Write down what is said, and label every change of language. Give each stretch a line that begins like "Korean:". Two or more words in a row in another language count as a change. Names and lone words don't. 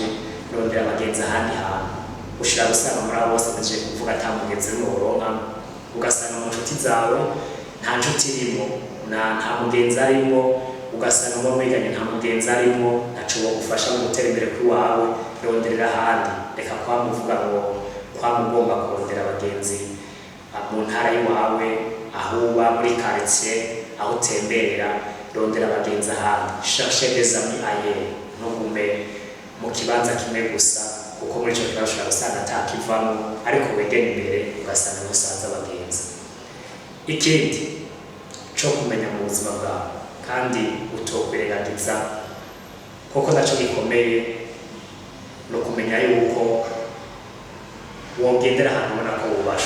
Rundi: Rondera abagenzi ahandi hantu. Ushira gusanga muri abo bose baje kuvuga ata mugenzi n'umwe woronka, ugasanga mu nshuti zawe nta nshuti irimo, nta mugenzi arimo, ugasanga mu mwiganye nta mugenzi arimo, ntaco wogufasha mu gutera imbere kwiwawe. Ronderera ahandi, reka kwamuvuga ngo kwamugomba kurondera abagenzi mu ntara y'iwawe, aho uba, muri quartier, aho utemberera. Rondera abagenzi ahandi,
French: cherchez des amis ailleurs,
Rundi: ntugume mu kibanza kimwe gusa, kuko muri ico kibanza ushobora gusanga atakivamwo, ariko wegera imbere ugasanga musanze abagenzi. Ikindi co kumenya mu buzima bwawe kandi utokwirengagiza, kuko naco gikomeye, no kumenya yuko wogendera ahantu ubona ko wubashwe.